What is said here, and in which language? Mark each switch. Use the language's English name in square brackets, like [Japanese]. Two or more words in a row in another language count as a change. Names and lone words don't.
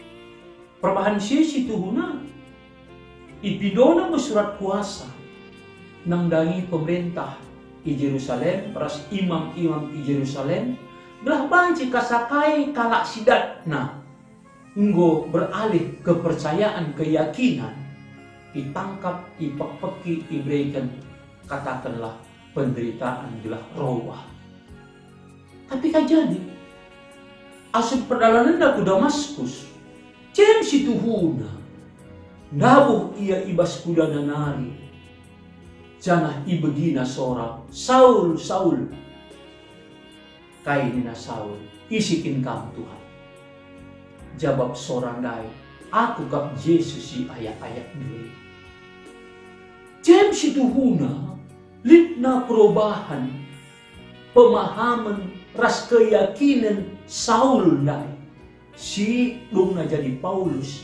[Batak Karo] Perbahan si tuhuna ipidona surat kuasa nangdangi pemerintah di Yerusalem, ras imam-imam di Yerusalem, belah banci kasakai kalak sidatna, [Indonesian] nggo beralih kepercayaan, keyakinan, ditangkap, [Batak Karo] dipekpeki, diberikan, [Indonesian] katakanlah penderitaan [Batak Karo] belah robah. Tapi kan jadi, [Indonesian] asal perjalanan ke Damaskus, [Batak Karo] cem situhuna, nabuh ia ibas kuda nanari, janah ibegina seorang Saul, Saul, kainina Saul, isikin kamu Tuhan. Jawab seorang dai, aku kap Yesus si ayat-ayat dulu. Cem situhuna, litna perubahan, pemahaman, ras keyakinan Saul dai, si dungna jadi Paulus.